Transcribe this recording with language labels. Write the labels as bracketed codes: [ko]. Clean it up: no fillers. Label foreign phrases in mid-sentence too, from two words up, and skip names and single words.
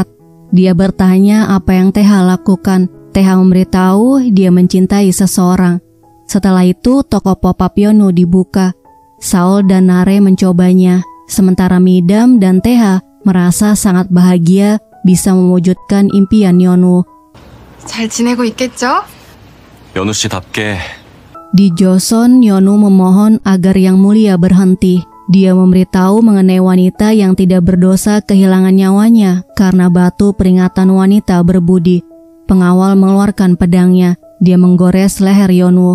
[id] Dia bertanya apa yang Teha lakukan. Teha memberitahu dia mencintai seseorang. Setelah itu, toko pop-up Yonu dibuka. Saul dan Nare mencobanya, sementara Midam dan Teha merasa sangat bahagia bisa mewujudkan impian Yonu. [ko] 잘 지내고 있겠죠? 연우 씨답게 [id] Di Joseon, Yonu memohon agar Yang Mulia berhenti. Dia memberitahu mengenai wanita yang tidak berdosa kehilangan nyawanya karena batu peringatan wanita berbudi. Pengawal mengeluarkan pedangnya. Dia menggores leher Yonu.